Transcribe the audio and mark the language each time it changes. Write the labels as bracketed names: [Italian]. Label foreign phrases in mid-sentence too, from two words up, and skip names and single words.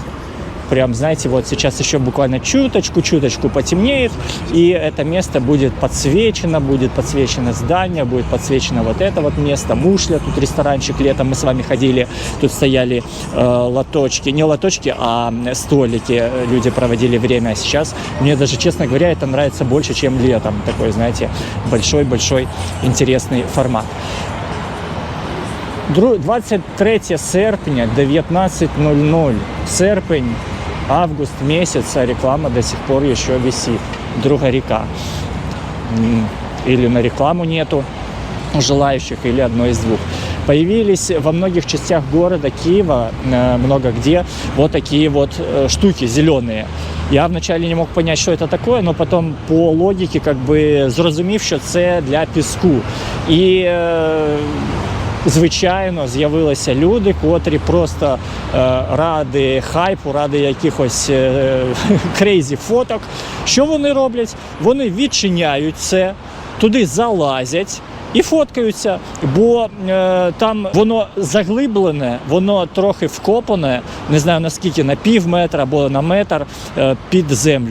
[Russian] Прям, знаете, вот сейчас еще буквально чуточку потемнеет, и это место будет подсвечено здание, будет подсвечено вот это вот место, Мушля, тут ресторанчик, летом мы с вами ходили, тут стояли лоточки, не лоточки, а столики, люди проводили время, а сейчас мне даже, честно говоря, это нравится больше, чем летом, такой, знаете, большой интересный формат. [Ukrainian] 23 серпня, 19:00. Серпень, [Russian] август месяц, а реклама до сих пор еще висит. Друга река. Или на рекламу нету желающих, или одно из двух. Появились во многих частях города Киева, много где, вот такие вот штуки зеленые. Я вначале не мог понять, что это такое, но потом по логике, как бы [Ukrainian] зрозумів, що це для піску. І звичайно, з'явилися люди, котрі просто ради хайпу, ради якихось крейзі фоток. Що вони роблять? Вони відчиняють це, туди залазять і фоткаються, бо там воно заглиблене, воно трохи вкопане, не знаю наскільки, на пів метра або на метр під землю.